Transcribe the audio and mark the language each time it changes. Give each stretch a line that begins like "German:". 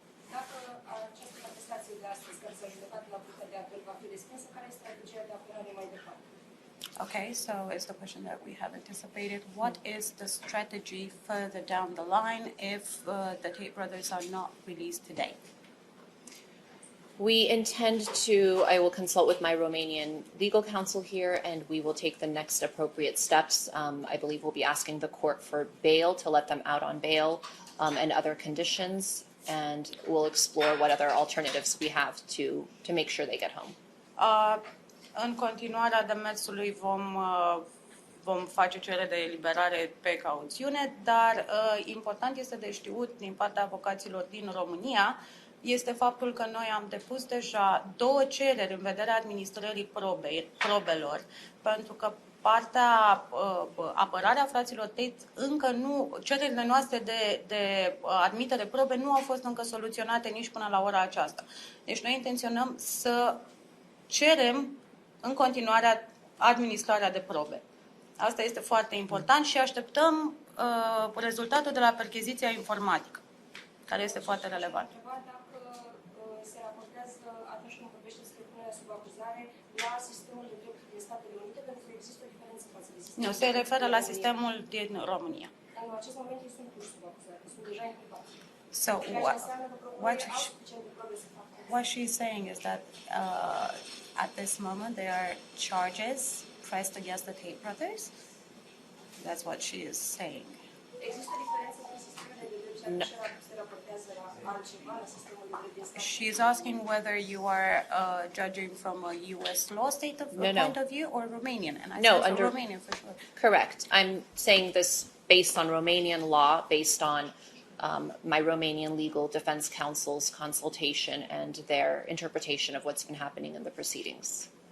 Romanian: Dacă această contestație de astăzi, care s-a judecat la Curtea de Apel, va fi respinsă, care este strategia de apărare mai departe?
English: Okay, so it's the question that we have anticipated. What is the strategy further down the line if the Tate brothers are not released today? We intend to, I will consult with my Romanian legal counsel here, and we will take the next appropriate steps. I believe we'll be asking the court for bail, to let them out on bail, and other conditions, and we'll explore what other alternatives we have to make sure they get home.
Romanian: În continuarea demersului vom face cerere de eliberare pe cauțiune, dar important este de știut din partea avocaților din România este faptul că noi am depus deja 2 cereri în vederea administrării probelor, pentru că partea apărarea fraților Tate, încă nu, cererile noastre de admitere probe nu au fost încă soluționate nici până la ora aceasta. Deci noi intenționăm să cerem în continuare administrarea de probe. Asta este foarte important și așteptăm rezultatul de la percheziția informatică, care este foarte relevant. Dacă se raportează atunci când vorbește despre punerea sub acuzare la sistemul de drept din Statele Unite, pentru că există o diferență față de sistemul. Nu, se referă la sistemul din România. În acest moment ei sunt puși sub acuzare, sunt deja inculpați.
English: So what
Romanian: Ceea
English: she's saying is that at this moment there are charges pressed against the Tate brothers. That's what she is saying.
Romanian: Există diferență între sistemele de drept și atunci se raportează la altceva, la sistemul de drept din Statele Unite.
English: She's asking whether you are judging from a U.S. law state of point of view or Romanian, and I said under Romanian for sure. Correct. I'm saying this based on Romanian law, based on my Romanian legal defense counsel's consultation and their interpretation of what's been happening in the proceedings.